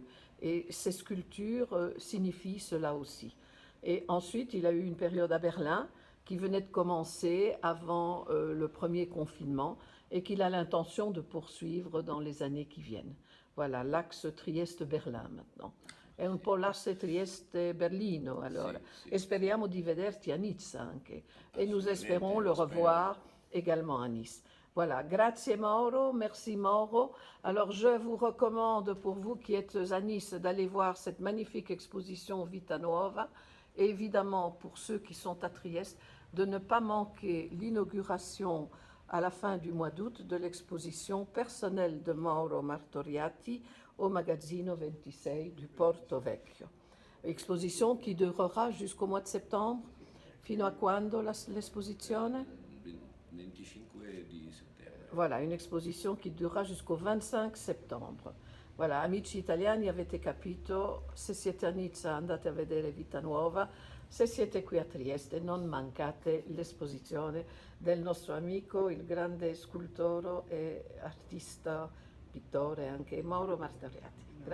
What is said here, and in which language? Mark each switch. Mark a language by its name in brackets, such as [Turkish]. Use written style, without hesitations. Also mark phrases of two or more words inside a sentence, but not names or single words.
[French] Et ces sculptures signifient cela aussi. Et ensuite, il a eu une période à Berlin qui venait de commencer avant le premier confinement et qu'il a l'intention de poursuivre dans les années qui viennent. Voilà, l'axe Trieste-Berlin maintenant. [Italian] È un po' l'asse Trieste-Berlino, allora. Sì, E speriamo di vederti a Nizza anche. [French] Et nous [Italian] assolutamente, [French] espérons le [Italian] lo spero. [French] revoir également à Nice. Voilà, grazie Mauro, merci Mauro. Alors je vous recommande pour vous qui êtes à Nice d'aller voir cette magnifique exposition Vita Nuova et évidemment pour ceux qui sont à Trieste de ne pas manquer l'inauguration à la fin du mois d'août de l'exposition personnelle de Mauro Martoriati au Magazzino 26 du Porto Vecchio. Exposition qui durera jusqu'au mois de septembre. [Italian] Fino a quando l'esposizione? 25 di settembre. [French] Voilà, une exposition qui durera jusqu'au 25 septembre. Voilà, [Italian] amici italiani, avete capito, se siete a Nizza andate a vedere Vita Nuova, se siete qui a Trieste non mancate l'esposizione del nostro amico, il grande scultore e artista, pittore anche, Mauro Martoriati.